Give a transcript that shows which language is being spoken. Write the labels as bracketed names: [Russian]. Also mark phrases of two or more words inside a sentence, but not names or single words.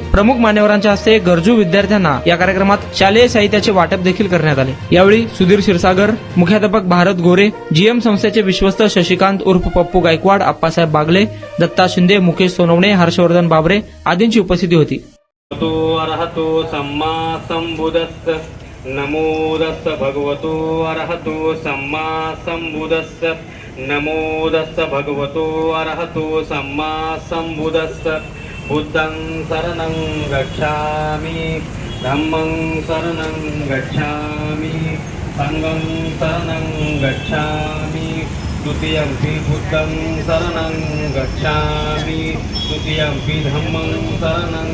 [Marathi] प्रमुख मान्यवरांच्या हस्ते गरजू विद्यार्थ्यांना या कार्यक्रमात शालेय साहित्याचे वाटप देखील करण्यात आले। यावेळी सुधीर क्षीरसागर, मुख्याध्यापक भारत गोरे, जीएम संस्थेचे विश्वस्त शशिकांत उर्फ पप्पू गायकवाड, आप्पासाहेब बागले, दत्ता शिंदे, मुकेश सोनवणे, हर्षवर्धन बाबरे आदींची उपस्थिती होती। [Pali] तो अरहतो सम्मा संबुद्धस्स नमो तस्स भगवतो अरहतो सम्मा संबुद्धस्स नमो तस्स भगवतो अरहतो सम्मा संबुद्धस्स बुद्धं शरणं गच्छामि धम्मं शरणं गच्छामि संघं शरणं गच्छामि द्वितीयंपि बुद्धं शरणं गच्छामि तृतीयंपि धम्मं शरणं